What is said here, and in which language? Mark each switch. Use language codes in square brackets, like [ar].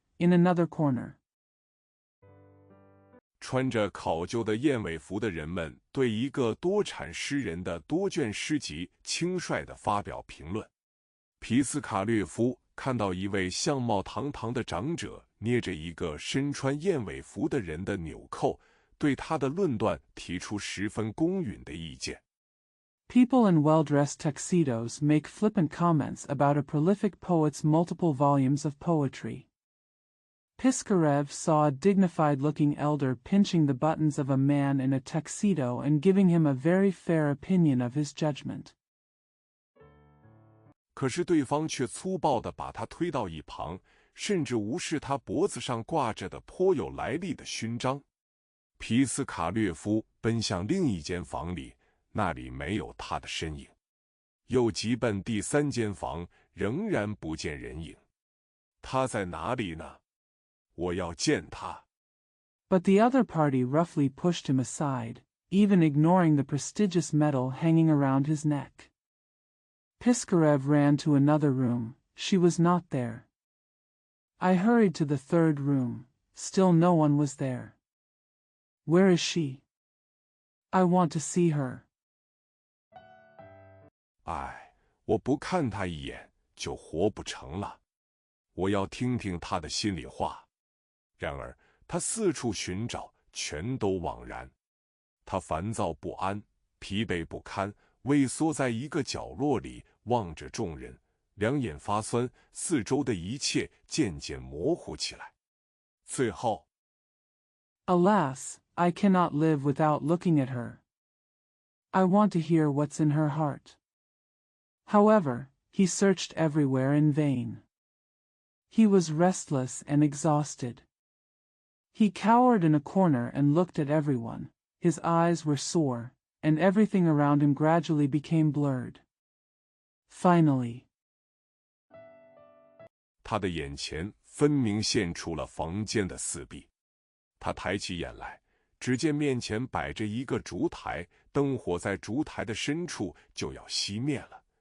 [en] In another corner, [zh] 穿着考究的燕尾服的人们对一个多产诗人的多卷诗集轻率地发表评论。皮斯卡略夫看到一位相貌堂堂的长者捏着一个身穿燕尾服的人的纽扣，对他的论断提出十分公允的意见。 [en] People in well-dressed tuxedos make flippant comments about a prolific poet's multiple volumes of poetry. Piskarev saw a dignified-looking elder pinching the buttons of a man in a tuxedo and giving him a very fair opinion of his judgment. [zh] 可是对方却粗暴地把他推到一旁，甚至无视他脖子上挂着的颇有来历的勋章。皮斯卡略夫奔向另一间房里，那里没有他的身影。又急奔第三间房，仍然不见人影。他在哪里呢？我要见他。 [en] But the other party roughly pushed him aside, even ignoring the prestigious medal hanging around his neck. Piskarev ran to another room. She was not there. I hurried to the third room. Still no one was there. Where is she? I want to see her. [zh] 唉，我不看他一眼就活不成了。我要听听他的心里话。然而他四处寻找，全都枉然。他烦躁不安，疲惫不堪，畏缩在一个角落里，望着众人，两眼发酸，四周的一切渐渐模糊起来。最后 [en] Alas, I cannot live without looking at her. I want to hear what's in her heart. However, he searched everywhere in vain. He was restless and exhausted. He cowered in a corner and looked at everyone. His eyes were sore, and everything around him gradually became blurred. Finally, [zh] 他的眼前分明现出了房间的四壁。他抬起眼来，只见面前摆着一个烛台，灯火在烛台的深处就要熄灭了。